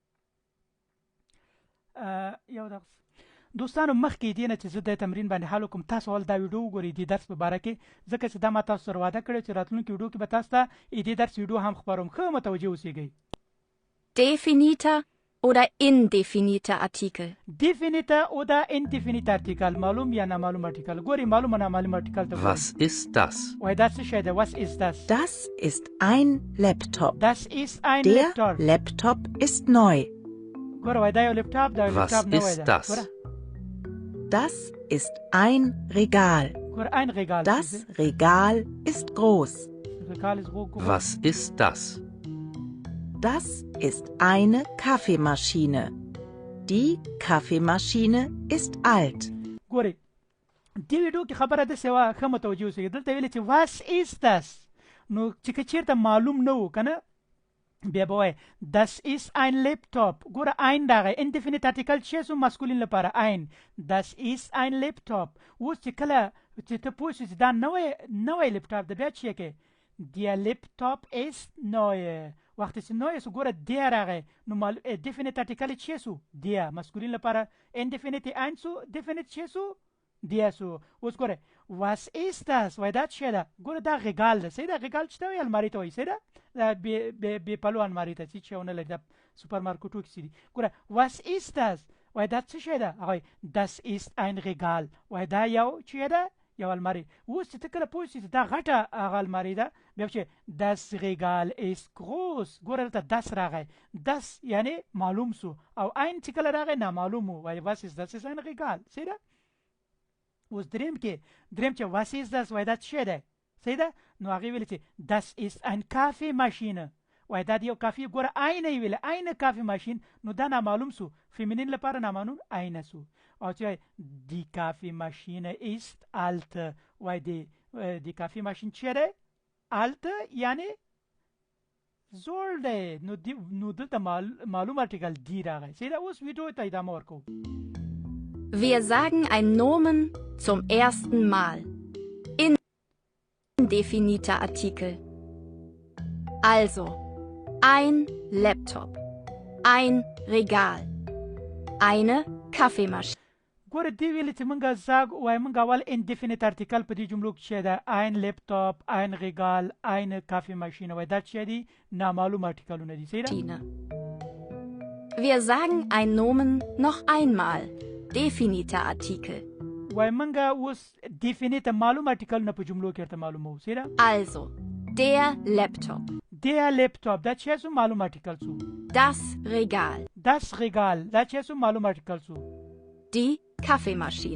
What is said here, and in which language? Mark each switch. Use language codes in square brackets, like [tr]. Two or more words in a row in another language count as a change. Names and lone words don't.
[ps] یو دغه دوستانو مخکې دې نه چې زه د تمرین باندې حل وکړم تاسو ول دا ویډیو وګورئ دې درس په باره کې ځکه چې دا ما تاسو سره وعده کړې چې راتلونکي ویډیو کې به تاسو ته دې درس ویډیو هم خپروم ښه متوجه اوسئ [de] Definiter oder indefiniter Artikel. Definiter oder indefiniter Artikel [ps] معلوم یا نامعلوم ارتیکل ګوري معلوم او نامعلوم ارتیکل ته [de] Was ist das? [ps] وای دا څه شی دی [de] was ist das Das ist ein Laptop. Das ist ein Der Laptop Laptop ist neu. [ps] ګوره وای دا یو لپټاپ دا یو [de] Was [ps] لپټاپ نه وای [de] ist [ps] دا [de] das? [ps] ګوره [de] Das ist ein Regal. ګوره ein Regal Das Regal ist groß. Regal ist groß Was ist das? Das ist eine Kaffeemaschine. Die Kaffeemaschine ist alt. [ps] ګوري دې ویډیو کې خبره ده سوا ښه متوجه اوسئ دلته ویل چې [de] was ist das [ps] نو چې که چیرته معلوم نه و کنه بیا به وایي [de] das ist ein Laptop [ps] ګوره ein راغی [en] indefinite article [ps] چې سو ماسکولین لپاره ein [de] das ist ein Laptop [ps] اوس چې کله چې ته پوه شې چې دا نوی لپټاپ ده بیا چې کې [de] der Laptop ist [ps] neu وخت چې نوی سو ګوره der راغی نو [en] definite article [ps] چې سو der ماسکولین لپاره indefinite ein سو definite چې سو der سو اوس ګوره [de] was ist das [ps] وای دا څه ده ګوره دا غیګال ده صحیح ده غیګال چې ته وایي الماري ته وایي صحیح ده بې پلو الماري ته چې ونه لري دا سوپر مارکیټو کې دي ګوره [de] was ist das [ps] وای دا څه شی ده هغه [de] das ist ein Regal [ps] وای دا یو چې ده یو الماري اوس چې ته کله پوه شې چې دا غټه هغه الماري ده بیا چې [de] das Regal ist groß [ps] ګوره دلته das راغی das یعنی معلوم سو او ein چې کله راغی نامعلوم و وای [de] was ist das ist ein Regal [ps] صحیح ده اوس دریم چې [de] was ist [ps] das وای دا څه ده صحیح ده نو هغه ویل چې [de] das ist ein Kaffeemaschine [ps] وای دا یو کافي ګوره eine ویل [de] eine Kaffeemaschine [ps] نو دا نامعلوم سو فیمینین لپاره نامعلوم eine سو او چې [de] die Kaffeemaschine ist alt [ps] وای [de] die Kaffeemaschine [ps] څه ده alt یعنی زوړ دی نو دلته معلوم ارټیکل دی راغی صحیح ده اوس ویډیو ته ادامه ورکوو [de] Wir sagen ein Nomen zum ersten Mal. Indefiniter Artikel. Also, ein Laptop, ein Regal, eine Kaffeemaschine. [ps] ګوره دې ویلې چې مونږ زاګ وای مونږ اول [en] indefinite article [ps] په دې جملو کې څه ده [de] ein Laptop ein Regal eine Kaffeemaschine [ps] وای دا څه دي نامعلوم ارټیکلونه دي صحیح ده [de] Wir sagen ein Nomen noch einmal. Definiter Artikel. [ps] وای مونږ اوس definite معلوم ارټیکلونه په جملو کې ورته معلومو صحیح ده [de] Also, der Laptop. Der Laptop [ps] دا څه سو معلوم ارټیکل سو [de] Das Regal. Das Regal [ps] دا څه سو معلوم ارټیکل سو [de] Die Kaffeemaschine.